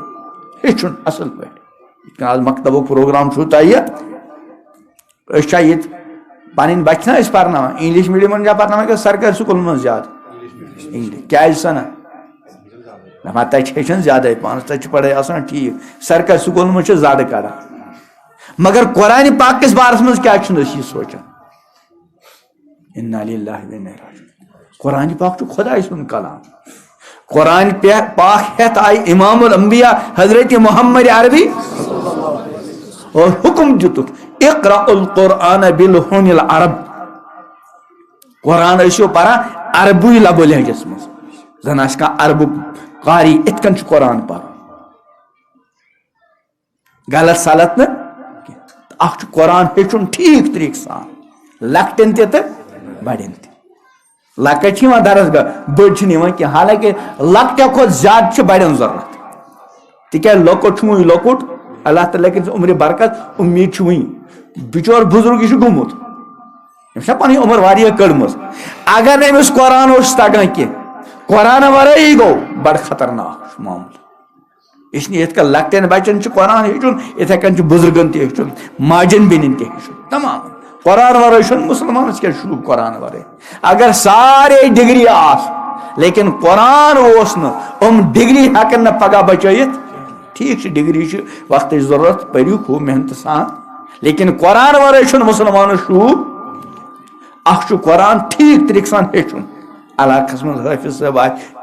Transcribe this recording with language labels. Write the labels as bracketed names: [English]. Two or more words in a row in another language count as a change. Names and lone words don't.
[Kashmiri] ہیٚچھُن اصل پٲٹھۍ آز مکتبُک پروگرام چھُو تۄہہِ أسۍ چھا ییٚتہِ پنٕنۍ بچہِ چھِنا أسۍ پرناوان انگلش میڈیمن چھا پرناوان کہِ سرکٲرۍ سکوٗلن منٛز زیادٕ انگلش کیازِ سنا دپان تتہِ چھِ ہیٚچھان زیادے پانس تتہِ چھِ پڑھٲے آسان ٹھیٖک سرکٲرۍ سکوٗلن منٛز چھِ زڈ کڑان مگر قرآنہِ پاک کِس بارس منٛز کیٛاہ چھِنہٕ أسۍ یہِ سونٛچان [Arabic] انا للہ و انا الیہ راجعون [Kashmiri] قرآن پاک چھُ خۄداے سُنٛد کلام قرآن پاک ہیتھ آئی امام الانبیاء حضرت محمد عربی اور حکم دتُکھ [Arabic] اقرأ القرآن بلسان العرب [Kashmiri] قرآن ٲسِو پران عربی لبو لہجس منٛز زن آسہِ کانٛہہ عربُک قاری اِتھ کٔنۍ چھُ قرآن پرُن غلط سلط نہٕ کینٛہہ اکھ چھُ قرآن ہیٚچھُن ٹھیٖک طریٖقہٕ سان لۄکٹٮ۪ن تہِ تہٕ بڑٮ۪ن تہِ لۄکٕٹۍ چھِ یِوان درسگاہ بٔڑۍ چھِنہٕ یِوان کینٛہہ حالانکہِ لۄکٹٮ۪و کھۄتہٕ زیادٕ چھِ بڑٮ۪ن ضروٗرت تِکیٛازِ لۄکُٹ چھُ وُنہِ لۄکُٹ اللہ تعالیٰ کٔرِنۍ عمرِ برکت اُمید چھِ وُنہِ بِچور بُزرگ یہِ چھُ گوٚمُت أمِس چھےٚ پنٕنۍ عمر واریاہ کٔڑمٕژ اگر نہٕ أمِس قرآن اوس تگان کینٛہہ قرآن ورٲیی گوٚو بڑٕ خطرناک چھُ معاملہٕ [Urdu] اس لیے [Kashmiri] یِتھ کٔنۍ لۄکٹٮ۪ن بچن چھُ قرآن ہیٚچھُن یِتھے کٔنۍ چھُ بُزرگن تہِ ہیٚچھُن ماجٮ۪ن بیٚنٮ۪ن تہِ ہیٚچھُن تمام قرآن ورٲے چھُنہٕ مُسلمانس کیٛاہ شوٗب قرآن ورٲے اگر سارے ڈگری آسہٕ لیکن قرآن اوس نہٕ یِم ڈگری ہٮ۪کن نہٕ پگاہ بچٲیِتھ ٹھیٖک چھِ ڈگری چھِ وقتٕچ ضروٗرت پٔرِو خوٗب محنتہٕ سان لیکن قرآن ورٲے چھُنہٕ مُسلمانس شوٗب اکھ چھُ قرآن ٹھیٖک طریٖقہٕ سان ہیٚچھُن علاقس منٛز حٲفظ صٲب آسہِ